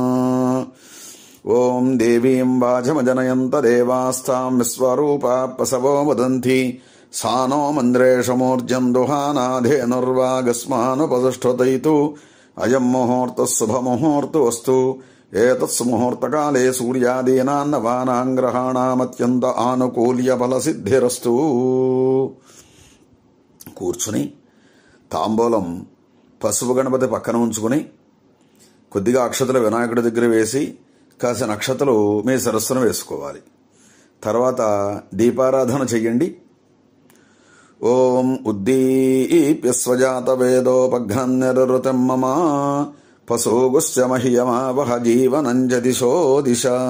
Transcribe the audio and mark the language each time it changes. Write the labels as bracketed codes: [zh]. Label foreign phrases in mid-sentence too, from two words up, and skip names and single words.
[sa] ओं देवीं वाचमजनयन्त देवास्तां विश्वरूपा प्रसवो वदन्ति सा नो मन्द्रेषु मूर्जं दुहानाधेनुर्वागस्मानुपतिष्ठतैतु अयं मुहूर्तः शुभमुहूर्तोऽस्तु. एतत्सुमुहूर्तकाले सूर्यादीनां नवानां ग्रहाणामत्यन्त आनुकूल्यफलसिद्धिरस्तु. [te] కూర్చుని తాంబూలం పసుపు గణపతి పక్కన ఉంచుకుని కొద్దిగా అక్షతలు వినాయకుడి దగ్గర వేసి కాసిన అక్షతలు మీ సరస్సును వేసుకోవాలి. తర్వాత దీపారాధన చెయ్యండి. [sa] ఓం ఉద్దీప్య స్వజాత వేదోపఘ్నన్నిరృతం మమ పశోగుశ్చ మహ్యమావహ జీవనంజ దిశో దిశ.